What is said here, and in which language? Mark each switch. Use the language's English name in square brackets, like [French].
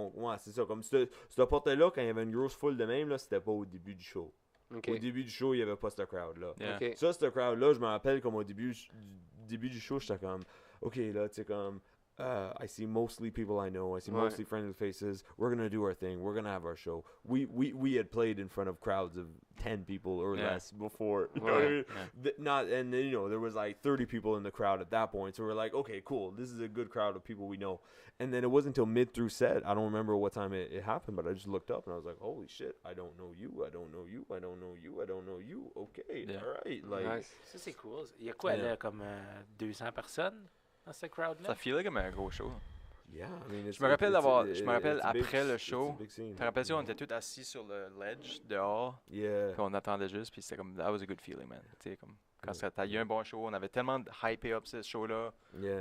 [French] ouais, c'est ça. Comme ce porte-là, quand il y avait une grosse foule de même, là, c'était pas au début du show. Ok. Au début du show, il y avait pas ce crowd-là. [English] Yeah. Ok. [French] Ça, ce crowd-là, je me rappelle comme au début du show, j'étais comme, ok, là, tu sais, comme, [English] I see mostly people I know. I see [French] Ouais. [English] mostly friendly faces. We're gonna do our thing. We're gonna have our show. We had played in front of crowds of 10 people or Yeah. less before. You know what I [French] Ouais. [English] mean? And then, you know, there was like 30 people in the crowd at that point. So we're like, okay, cool. This is a good crowd of people we know. And then it wasn't until mid through set. I don't remember what time it happened, but I just looked up and I was like, holy shit! I don't know you. I don't know you. I don't know you. I don't know you. Okay, Yeah. all right. Like, Nice. [French] Ça, c'est cool. Il y a quoi, [English] Yeah. [French] là, comme 200 personnes dans ce crowd-là? Ça filait comme un gros show. [English] yeah. I mean, [French] Je me rappelle d'avoir- [English] it's [French] je me rappelle [English] a big- [French] après le [English] it's a [French] show, [English] big scene. [French] Te rappelles-tu, on était tous assis sur le ledge dehors, [English] Yeah. [French] puis on attendait juste, puis c'était comme, [English] that was a good feeling, man. [French] Tu sais, comme, quand t'as eu un bon show, on avait tellement hypé up ce show-là, on